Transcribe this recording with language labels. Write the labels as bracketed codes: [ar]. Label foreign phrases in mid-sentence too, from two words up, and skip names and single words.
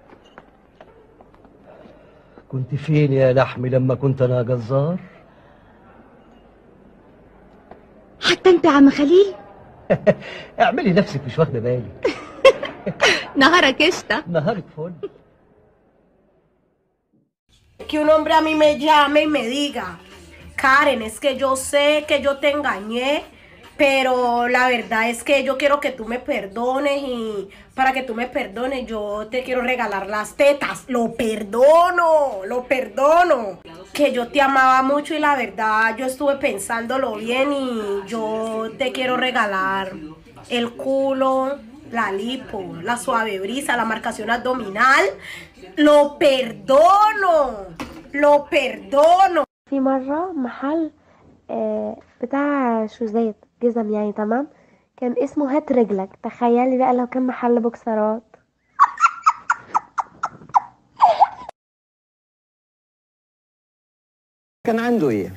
[ar] كنت فين يا لحمي لما كنت انا جزار؟ حتى انت يا عم خليل. اعملي نفسك مش واخده بالي. نهارك قشطه. نهارك فل. [es] Que un hombre a mí me llame y me diga, Karen, es que yo sé que yo te engañé, pero la verdad es que yo quiero que tú me perdones y para que tú me perdones yo te quiero regalar las tetas. Lo perdono. Que yo te amaba mucho y la verdad yo estuve pensándolo bien y yo te quiero regalar el culo, la lipo, la suave brisa, la marcación abdominal. Lo perdono. [ar] في مرة محل بتاع شوزات جزم يعني تمام، كان اسمه هات رجلك. تخيلي بقى لو كان محل بوكسرات. كان عنده ايه؟